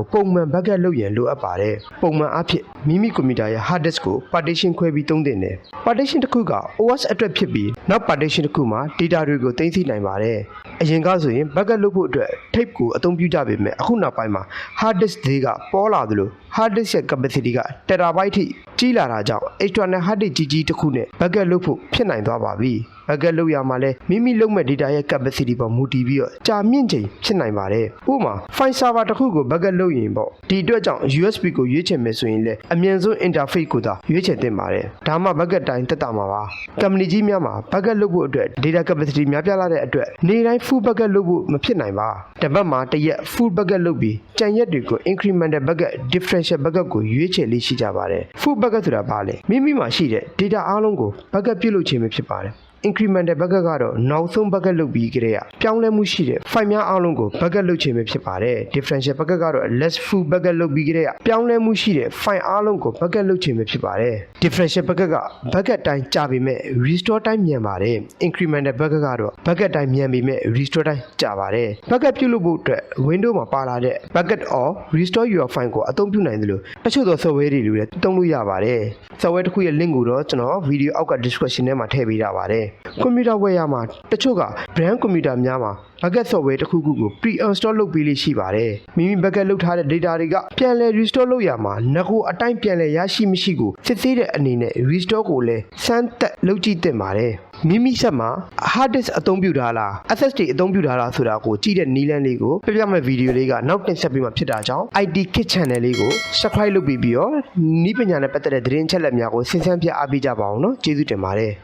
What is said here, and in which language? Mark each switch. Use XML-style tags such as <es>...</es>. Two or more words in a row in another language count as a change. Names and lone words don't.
<my>ပုံမှန် backup လုပ်ရန်လိုအပ်ပါတယ်ပုံမှန်အားဖြင့်မိမိကွန်ပျူတာရဲ့</my> <en>hard disk</en> <my>ကို partition ခွဲပြီးသုံးသင့်တယ် partition တစ်ခုက OS အတွက်ဖြစ်ပြီးနောက် partition တစ်ခုမှာ data တွေကိုသိမ်းဆည်းနိုင်ပါတယ်အရင်ကဆိုရင် backup လုပ်ဖို့အတွက် tape ကိုအသုံးပြုကြပေမဲ့အခုနောက်ပိုင်းမှာ</my> <en>hard disk</en> <my>ဈေးကပေါ်လာသလို</my> <en>hard disk</en> <my>ရဲ့ capacity က terabyte ထိကြီးလာတာကြောင့်</my> <en>external hard disk</en> <my>ကြီးတစ်ခုနဲ့ backup လုပ်ဖို့ဖြစ်နိုင်သွားပါပြီ။ backup လုပ်ရမှာလဲမိမိလုပ်မဲ့ data ရဲ့ capacity ပေါ်မူတည် ပြီးတော့ကြာမြင့်ချိန်ဖြစ်နိုင်ပါတယ်။ဥပမာ</my> <en>file server</en> <my>တစ်ခုကို backup လုပ်ရင်ပေါ့ဒီအတွက်ကြောင့် USB ကိုရွေးချယ်မယ်ဆိုရင်လဲအမြန်ဆုံး interface ကိုသာရွေးချယ်သင့်ပါတယ်။ဒါမှ backup တိုင်းတက်တာမှာပါ။ company ကြီးများမှာ backup လုပ်ဖို့အတွက် data capacity များပြားလာတဲ့အတွက်နေ့တိုင်း</my> <en>full backup</en> <my>လုပ်ဖို့မဖြစ်နိုင်ပါ။တစ်ပတ်မှာတစ်ရက်</my> <en>full backup</en> <my>လုပ်ပြီးကြံရက် တွေကို</my> <en>incremental backup differential backup</en> <my>ကိုရွေးချယ်လေးရှိကြပါတယ်။</my> <en>full backup</en> <my>ဆိုတာဘာလဲမိမိမှာရှိတဲ့ data အားလုံးကို backup ပြုလုပ်ခြင်းပဲဖြစ်ပါတယ်</my> <en>incremental backup</en> <my>ကတော့နောက်ဆုံး backup လုပ်ပြီးကြတဲ့ပြောင်းလဲမှုရှိတဲ့ file များအားလုံးကို backup လုပ်ခြင်းပဲဖြစ်ပါတယ်</my> <en>differential backup</en> <my>ကတော့</my> <en>less full backup</en> <my>လုပ် ပြီးကြတဲ့ပြောင်းလဲမှုရှိတဲ့ file အားလုံးကို backup လုပ်ခြင်းပဲဖြစ်ပါတယ်</my> <en>differential backup</en> <my>က backup တိုင်းကြာပေမဲ့ restore တိုင်းမြန်ပါတယ်</my> <en>incremental backup</en> <my>ကတော့ backup တိုင်းမြန်ပေမဲ့ restore တိုင်းကြာပါတယ် backup ပြုလုပ်ဖို့အတွက် Windows မှာ ပါလာတဲ့</my> <en>backup or restore your file</en> <my>ကိုအသုံးပြုနိုင်တယ်လို့တချို့သော software တွေလည်းသုံးလို့ရပါတယ် software တစ်ခုရဲ့ link ကိုတော့ကျွန်တော် video အောက်က description ထဲမှာထည့် ပေးထားပါတယ်ကွန်ပျူတာဝယ်ရမှာတချို့က brand ကွန်ပျူတာများမှာ</my> <en>backup software</en> <my>တစ်ခုခုကို pre-install လုပ်ပေးလေးရှိပါတယ်မိ မိ backup လုပ်ထားတဲ့ data တွေကပြန်လည် restore လုပ်ရမှာငကိုအတိုင်းပြန်လည်ရရှိမရှိကိုစစ်ဆေးတဲ့အနေနဲ့ restore ကိုလည်းစမ်းသပ်လုပ်ကြည့်သင့်ပါတယ်မိမိဆက်မှာ</my> <en>hard disk</en> <my>အသုံးပြုထားလား SSD အသုံးပြုထားလားဆိုတာကိုကြည့်တဲ့နည်းလမ်းလေးကိုပြပြမဲ့ဗီဒီယိုလေးကနောက်တင်ဆက်ပေးမှာဖြစ်တာကြောင့် IT Kit Channel လေးကို subscribe လုပ်ပြီးတော့နည်းပညာနဲ့ပတ်သက်တဲ့သတင်းအချက်အလက်များကိုစဉ်းစားပြအားပေးကြပါအောင်နော်ကျေးဇူးတင်ပါတယ်</my>